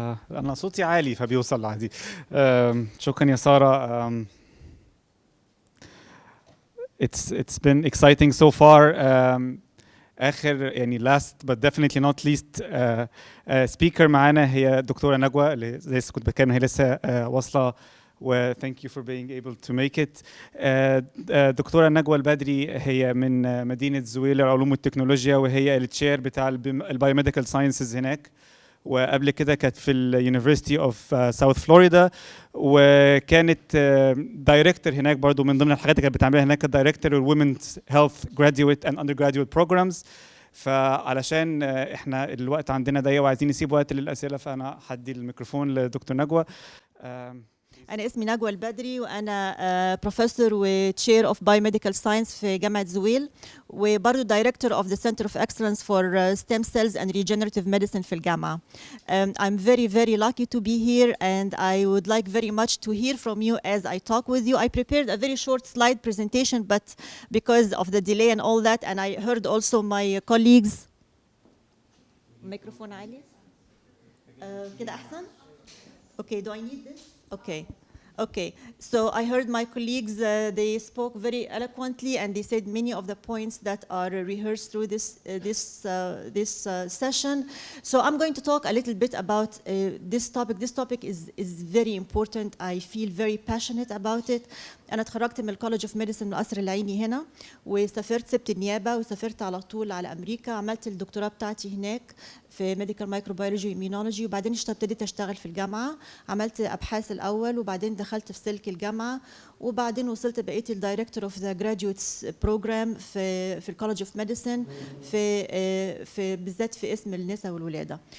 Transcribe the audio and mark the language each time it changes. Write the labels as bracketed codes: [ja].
[ar] أنا صوتي عالي فبيوصل عادي. شكرا يا سارة. [en] It's been exciting so far. آخر يعني last but definitely not least speaker [ar] معانا هي الدكتورة نجوى اللي زي كنت بتكلم هي لسه واصلة [en] و thank you for being able to make it. [ar] دكتورة نجوى البدري هي من مدينة زويل للعلوم والتكنولوجيا، وهي التشير بتاع البايوميديكال ساينسز هناك، وقبل كده كانت في اليونيفرسيتي اوف ساوث فلوريدا، وكانت دايركتور هناك برضو. من ضمن الحاجات اللي كانت بتعملها هناك الدايركتور الومنز هيلث جراديويت اند اندر جراديويت بروجرامز. فعلشان احنا الوقت عندنا ضيق وعايزين نسيب وقت للاسئله، فانا هدي الميكروفون لدكتور نجوى. أنا اسمي نجوى البدري، وأنا بروفيسور وتشير أوف بايوميديكال ساينس في جامعة زويل، وبرضه دايركتور أوف ذا سنتر أوف إكسلنس فور ستيم سيلز أند ريجنراتيف ميديسن في الجامعة. [en] I'm very lucky to be here, and I would like very much to hear from you as I talk with you. I prepared a very short slide presentation, but because of the delay and all that, and I heard also my colleagues. [ar] ميكروفون عالي. كده أحسن. [en] Okay, do I need this? Okay. So I heard my colleagues, they spoke very eloquently, and they said many of the points that are rehearsed through this session. So I'm going to talk a little bit about this topic. This topic is very important. I feel very passionate about it. [ar] أنا اتخرجت من الكولج اوف ميديسن من القصر العيني هنا، وسافرت سبت النيابة وسافرت على طول على أمريكا. عملت الدكتوراه بتاعتي هناك في ميديكال مايكروبيولوجي وإيميونولوجي، وبعدين ابتديت أشتغل في الجامعة. عملت أبحاث الأول، وبعدين دخلت في سلك الجامعة، وبعدين وصلت بقيت الدايركتور اوف ذا جراديويتس بروجرام في الكولج اوف ميديسن في بالذات في اسم النساء والولاده.